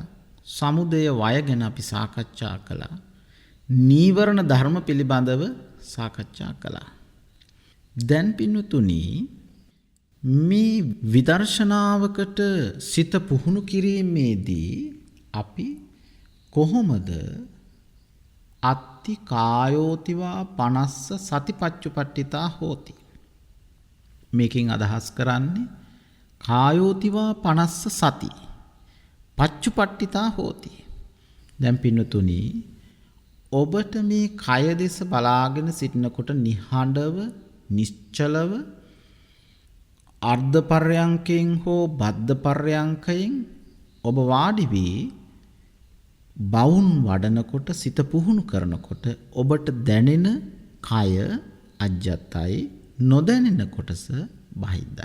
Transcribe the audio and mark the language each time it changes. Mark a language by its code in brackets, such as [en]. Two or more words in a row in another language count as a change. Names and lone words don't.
[si] සමුදය වය ගැන අපි සාකච්ඡා කළා. නීවරණ ධර්ම පිළිබඳව සාකච්ඡා කළා. දැන් පින්තුනි මේ විදර්ශනාවකට සිත පුහුණු කිරීමේදී අපි කොහොමද [pi] අත්ති කායෝතිවා පනස්ස සතිපච්චුපට්ඨිතා හෝති [si] මේකෙන් අදහස් කරන්නේ [pi] කායෝතිවා පනස්ස සති පච්චුපට්ඨිතා හෝති. [si] දැන් පින්තුනි ඔබට මේ කය දෙස බලාගෙන සිටිනකොට නිහඬව නිශ්චලව අර්ධ පර්යංකයෙන් හෝ බද්ධ පර්යංකයෙන් ඔබ වාඩි වී බවුන් වඩනකොට සිත පුහුණු කරනකොට ඔබට දැනෙන කය අජ්ජත්තයි නොදැනෙන කොටස බහිද්දයි.